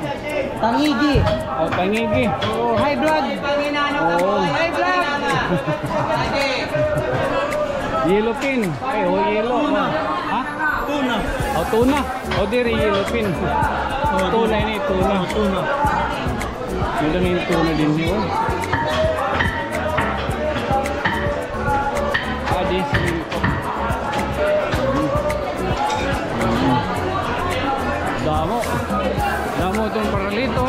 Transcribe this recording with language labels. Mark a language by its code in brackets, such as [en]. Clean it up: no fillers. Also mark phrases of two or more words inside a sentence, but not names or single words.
[war] Tangigi. Tangigi. [en] High blood. High blood. Yellowfin. Yellow. Ha? Tuna. [war] Tuna. Diri yellowfin. Tuna ini, tuna. Tuna. [tl] Yun lang yung tuna din yun. [war] This Damo itong paraliton.